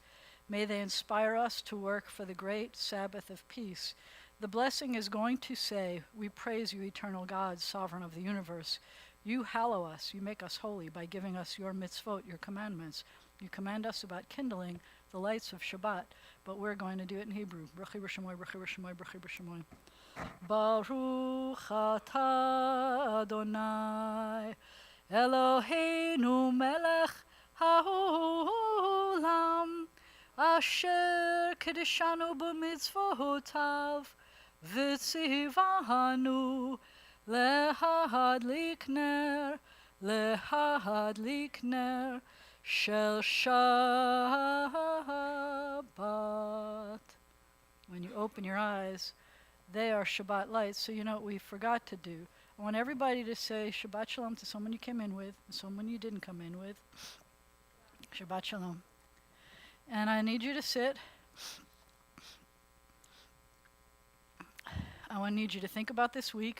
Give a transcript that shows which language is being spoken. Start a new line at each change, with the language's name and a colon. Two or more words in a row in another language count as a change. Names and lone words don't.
English: May they inspire us to work for the great Sabbath of peace. The blessing is going to say, we praise you, eternal God, sovereign of the universe. You hallow us, you make us holy by giving us your mitzvot, your commandments. You command us about kindling the lights of Shabbat, but we're going to do it in Hebrew.
Hebrew: ברכי בשמו ברכי בשמו ברכי בשמו. ברוך אתה אדני אלהינו מלך העולם אשר קדשנו במצותיו וצונו להדליק נר של שבת.
English: When you open your eyes, they are Shabbat lights. So you know what we forgot to do. I want everybody to say
Hebrew: שבת שלום
English: to someone you came in with and someone you didn't come in with.
Hebrew: שבת שלום.
English: And I need you to sit. I need you to think about this week.